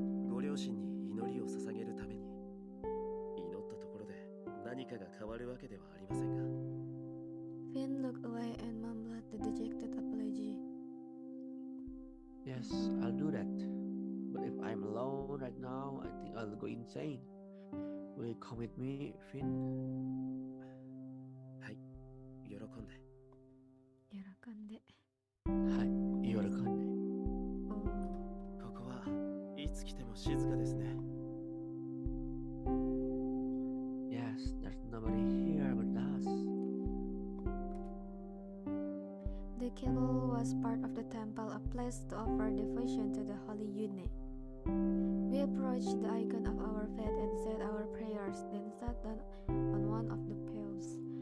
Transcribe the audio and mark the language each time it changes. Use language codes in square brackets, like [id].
[ja] ご両親に祈りを捧げるために、祈ったところで何かが変わるわけではありませんが。 [en] Finn looked away and mumbled the dejected apology. Yes, I'll do that. But if I'm alone right now, I think I'll go insane. Will you come with me, Finn? [ja] はい、喜んで。喜んで。はい、喜んで。ここはいつ来ても静かですね。 [en] Yes, there's nobody here but us. The cable was part of the temple, a place to offer devotion to the holy unit. We approached the icon of our faith and said our prayers, then sat down on one of the pews.